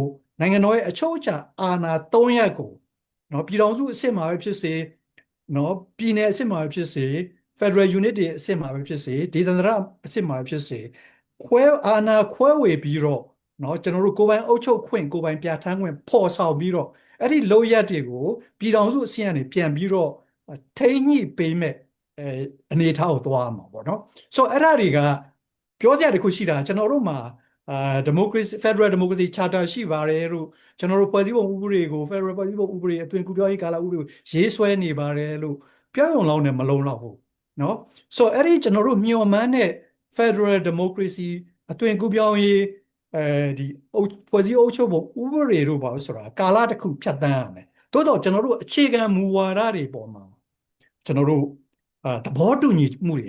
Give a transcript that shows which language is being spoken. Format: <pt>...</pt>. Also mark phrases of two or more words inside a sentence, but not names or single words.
<my>နိုင်ငံတော်ရဲ့အချုပ်အခြာအာဏာ၃ရပ်ကိုနော်ပြည်ထောင်စုအဆင့်မှာပဲဖြစ်စေနော်ပြည်နယ်အဆင့်မှာပဲဖြစ်စေ</my> <en>Federal Unit</en> <my>တွေအဆင့်မှာပဲဖြစ်စေဒေသန္တရအဆင့်မှာပဲဖြစ်စေအာဏာခွဲဝေပြီးတော့နော်ကျွန်တော်တို့ကိုယ်ပိုင်အုပ်ချုပ်ခွင့်ကိုယ်ပိုင်ပြဋ္ဌာန်းခွင့်ဖော်ဆောင်ပြီးတော့အဲ့ဒီလုပ်ရက်တွေကိုပြည်ထောင်စုအဆင့်ကနေပြန်ပြီးတော့ထိန်းညှိပေးမဲ့အနေထားကိုသွားမှာပေါ့နော်ဆိုတော့အဲ့ဒါတွေကပြောစရာတခုရှိတာကျွန် တော်တို့မှာ</my> <en>democracy federal democracy charter</en> <my>ရှိပါတယ်လို့ကျွန်တော်တို့ဖွဲ့စည်းပုံဥပဒေကို federal ဖွဲ့စည်းပုံဥပဒေအသွင်ကူးပြောင်းရေးကာလဥပဒေကိုရေးဆွဲနေပါတယ်လို့ပြောရုံလောက်နဲ့မလုံလောက်ဘူးเนาะဆိုတော့အဲ့ဒီကျွန်တော်တို့မျှော်မှန်းတဲ့</my> <en>federal democracy</en> <my>အသွင်ကူးပြောင်းရေးဒီဖွဲ့စည်းအုပ်ချုပ်ပုံဥပဒေတို့ပါလို့ဆိုတာကာလတစ်ခုဖြတ်သန်းရမယ်တိုးတော့ကျွန်တော်တို့အခြေခံမူဝါဒတွေပေါ်မှာကျွန်တော်တို့သဘောတူညီမှုတွေ</my>